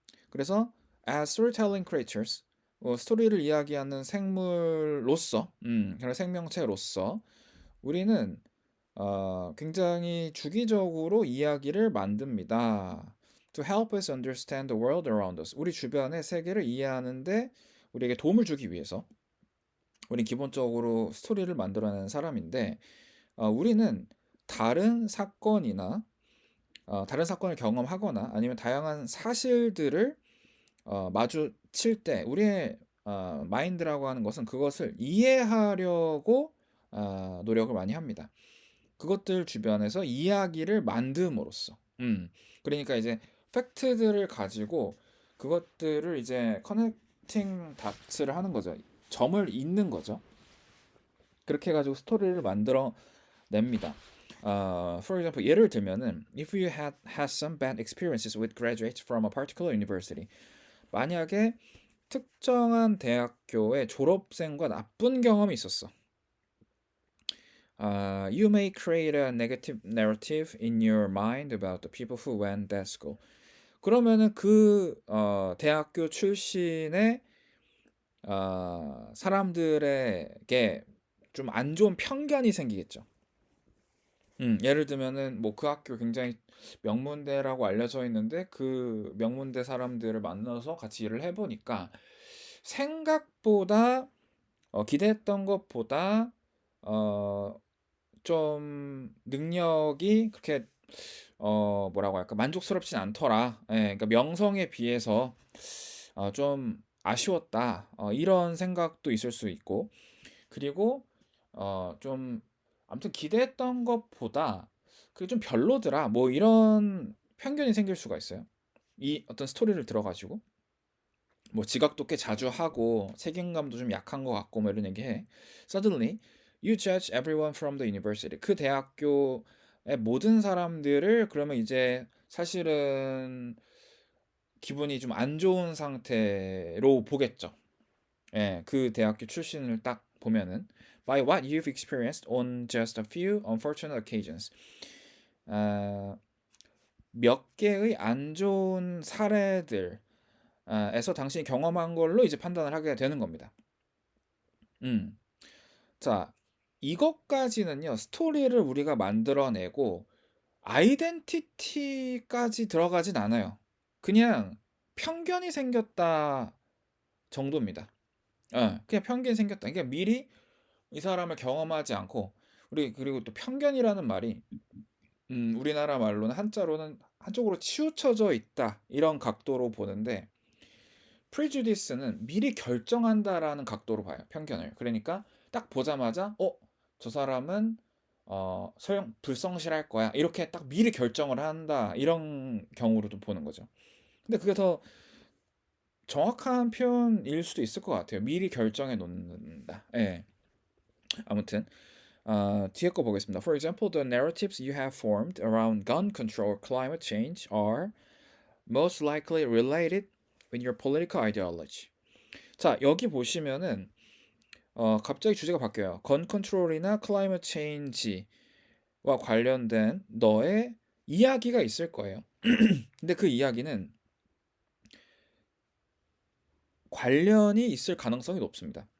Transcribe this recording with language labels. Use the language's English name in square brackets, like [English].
[Korean] 그래서 [English] as storytelling creatures, [Korean] 스토리를 이야기하는 생물로서, 그런 생명체로서 우리는 굉장히 주기적으로 이야기를 만듭니다. [English] To help us understand the world around us. [Korean] 우리 주변의 세계를 이해하는데 우리에게 도움을 주기 위해서 우린 기본적으로 스토리를 만들어내는 사람인데, 우리는 다른 사건이나 다른 사건을 경험하거나 아니면 다양한 사실들을 마주칠 때 우리의 마인드라고 하는 것은 그것을 이해하려고 노력을 많이 합니다. 그것들 주변에서 이야기를 만듦으로써. 그러니까 이제 팩트들을 가지고 그것들을 이제 커넥팅 다트를 하는 거죠. 점을 잇는 거죠. 그렇게 해가지고 스토리를 만들어 냅니다. [English] For example, [Korean] 예를 들면은 [English] if you had some bad experiences with graduates from a particular university. [Korean] 만약에 특정한 대학교의 졸업생과 나쁜 경험이 있었어. [English] You may create a negative narrative in your mind about the people who went that school. [Korean] 그러면은 그 대학교 출신의 사람들에게 좀 안 좋은 편견이 생기겠죠. 예를 들면은 뭐 그 학교 굉장히 명문대라고 알려져 있는데 그 명문대 사람들을 만나서 같이 일을 해보니까 생각보다 기대했던 것보다 어, 좀 능력이 그렇게 뭐라고 할까 만족스럽진 않더라. 예, 그러니까 명성에 비해서 좀 아쉬웠다. 이런 생각도 있을 수 있고 그리고 좀 아무튼 기대했던 것보다 그게 좀 별로더라. 뭐 이런 편견이 생길 수가 있어요. 이 어떤 스토리를 들어가지고 뭐 지각도 꽤 자주 하고 책임감도 좀 약한 것 같고 뭐 이런 얘기해. [English] Suddenly, you judge everyone from the university. [Korean] 그 대학교의 모든 사람들을 그러면 이제 사실은 기분이 좀 안 좋은 상태로 보겠죠. 예, 그 대학교 출신을 딱 보면은 [English] by what you've experienced on just a few unfortunate occasions. [Korean] 아, 몇 개의 안 좋은 사례들 에서 당신이 경험한 걸로 이제 판단을 하게 되는 겁니다. 음. 자, 이것까지는요, 스토리를 우리가 만들어내고, 아이덴티티까지 들어가진 않아요. 그냥 편견이 생겼다 정도입니다. 그냥 편견이 생겼다. 그러니까 미리 이 사람을 경험하지 않고, 우리, 그리고 또 편견이라는 말이, 우리나라 말로는 한자로는 한쪽으로 치우쳐져 있다. 이런 각도로 보는데, prejudice는 미리 결정한다라는 각도로 봐요. 편견을. 그러니까 딱 보자마자 저 사람은 소형 불성실할 거야. 이렇게 딱 미리 결정을 한다. 이런 경우로도 보는 거죠. 근데 그게 더 정확한 표현일 수도 있을 것 같아요. 미리 결정해 놓는다. 예. 아무튼 뒤에 거 보겠습니다. [English] For example, the narratives you have formed around gun control or climate change are most likely related with your political ideology. [Korean] 자, 여기 보시면은 갑자기 주제가 바뀌어요. 건 컨트롤이나 클라이밋 체인지와 관련된 너의 이야기가 있을 거예요. 근데 그 이야기는 관련이 있을 가능성이 높습니다.